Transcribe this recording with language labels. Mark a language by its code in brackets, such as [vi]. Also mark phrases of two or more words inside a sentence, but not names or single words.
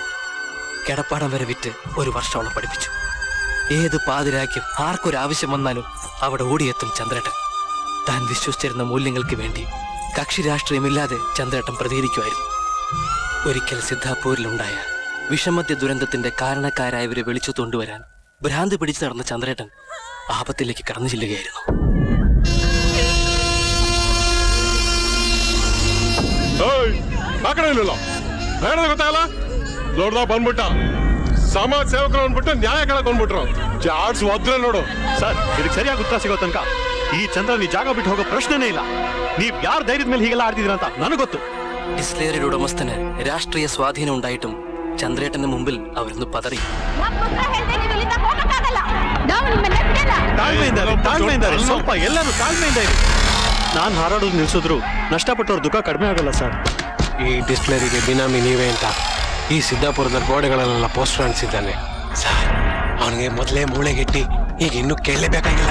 [ml] കിടപ്പാടം വരെ വിറ്റ് ഒരു വർഷം അവളെ പഠിപ്പിച്ചു. ഏത് പാതിരാക്കും ആർക്കൊരാവശ്യം വന്നാലും അവിടെ ഓടിയെത്തും ചന്ദ്രേട്ടൻ. താൻ വിശ്വസിച്ചിരുന്ന മൂല്യങ്ങൾക്ക് വേണ്ടി കക്ഷി രാഷ്ട്രീയമില്ലാതെ ചന്ദ്രേട്ടൻ പ്രതികരിക്കുമായിരുന്നു. ഒരിക്കൽ സിദ്ധാപൂരിലുണ്ടായ വിഷമദ്യ ദുരന്തത്തിന്റെ കാരണക്കാരായവരെ വിളിച്ചു കൊണ്ടുവരാൻ ഭ്രാന്ത് പിടിച്ചു നടന്ന ചന്ദ്രേട്ടൻ ആപത്തിലേക്ക് കടന്നു ചെല്ലുകയായിരുന്നു. [kn] ಗೊತ್ತಾಗಲ್ಲ ದೊಡ್ಡದ ಬಂದ್ಬಿಟ್ಟ ಸಮಾಜ ಸೇವಕರು ಅಂದ್ಬಿಟ್ಟು ನ್ಯಾಯ ಕೇಳಕ್ ಬಂದ್ಬಿಟ್ರು. ಚಾರ್ಜ್ ಒದ್ರೆ ನೋಡು ಸರ್, ಇದಕ್ಕೆ ಸರಿಯಾಗಿ ಉತ್ತರ ಸಿಗೋ ತನಕ ಈ ಚಂದ್ರನ್ ಈ ಜಾಗ ಬಿಟ್ಟು ಹೋಗೋ ಪ್ರಶ್ನೆನೇ ಇಲ್ಲ. ನೀವ್ ಯಾರ ಧೈರ್ಯದ ಮೇಲೆ ಹೀಗೆಲ್ಲ ಆಡ್ತಿದ್ದೀರ ಅಂತ ನನಗೆ ಗೊತ್ತು. [ml] ഡിസ്ലേറിയുടെ ഉടമസ്ഥന് രാഷ്ട്രീയ സ്വാധീനം ഉണ്ടായിട്ടും ചന്ദ്രേട്ടന്റെ മുമ്പിൽ അവരൊന്ന് പതറി. [kn] ತಾಳ್ಮೆಯಿಂದ ಸ್ವಲ್ಪ ಎಲ್ಲರೂ ತಾಳ್ಮೆಯಿಂದ ಇರಿ. ನಾನು ಹಾರಾಡೋದು ನಿಲ್ಸಿದ್ರು ನಷ್ಟಪಟ್ಟವ್ರ ದುಃಖ ಕಡಿಮೆ ಆಗಲ್ಲ ಸರ್. ಈ ಡಿಸ್ಪ್ಲೇರಿಗೆ ಬಿನಾಮಿ ನೀವೇ ಅಂತ ಈ ಸಿದ್ದಾಪುರದ ಗೋಡೆಗಳಲ್ಲೆಲ್ಲ ಪೋಸ್ಟರ್ ಅಂಟಿಸಿದ್ದಾನೆ ಸರ್, ಅವನಿಗೆ ಮೊದಲೇ ಮೂಳೆಗೆಟ್ಟಿ ಈಗ ಇನ್ನೂ ಕೇಳಲೇಬೇಕಾಗಿಲ್ಲ.